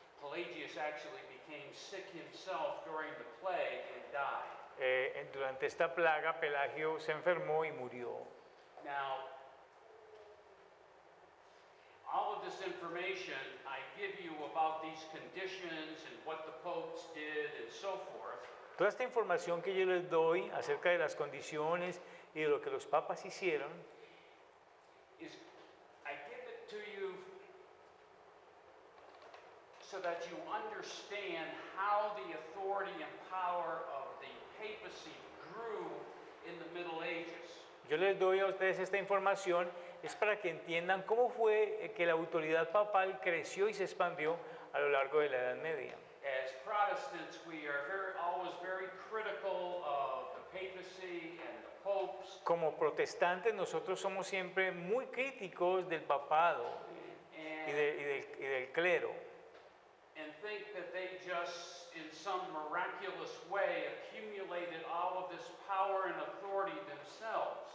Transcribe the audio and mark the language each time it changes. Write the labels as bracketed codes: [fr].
[en] Pelagius actually became sick himself during the plague and died. [es] Durante esta plaga, Pelagio se enfermó y murió. [en] Now, all of this information I give you about these conditions and what the popes did and so forth [es] Toda esta información que yo les doy acerca de las condiciones y de lo que los papas hicieron, [en] is I give it to you so that you understand how the authority and power of the papacy grew in the Middle Ages. [es] yo les doy a ustedes esta información, es para que entiendan cómo fue que la autoridad papal creció y se expandió a lo largo de la Edad Media. [en] As Protestants, we are always very critical of the papacy and the popes. [es] Como protestantes nosotros somos siempre muy críticos del papado y del clero. [en] And think that they just, in some miraculous way, accumulated all of this power and authority themselves.